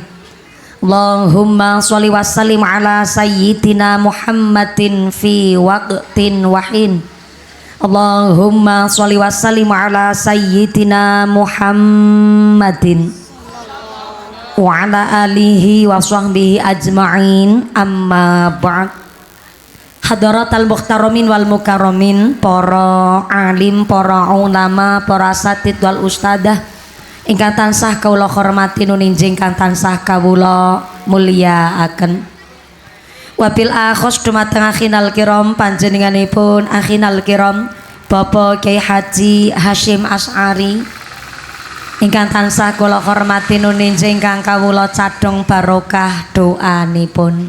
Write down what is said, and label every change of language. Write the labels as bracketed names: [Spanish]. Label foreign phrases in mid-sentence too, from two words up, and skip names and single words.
[Arabic] اللهم صل وسلم على سيدنا محمد في وقت وحين. اللهم صل وسلم على سيدنا محمد وعلى آله وصحبه أجمعين. أما بعد. حضرات المحترمين والمكرمين, [Javanese] para alim, para ulama, para [Arabic] أساتيذ والأستاذة [Javanese] ingkang tansah kawula hormati nuninjing kang tansah kawula mulyakaken. [Arabic] وبالأخص [Javanese] dumateng [Arabic] أخينا الكرام [Javanese] panjenenganipun [Arabic] أخينا الكرام [Javanese] Bapak Kyai Haji Hasyim Asy'ari ingkang tansah kula hormati nuninjing kang kawula cadhong barokah doanipun.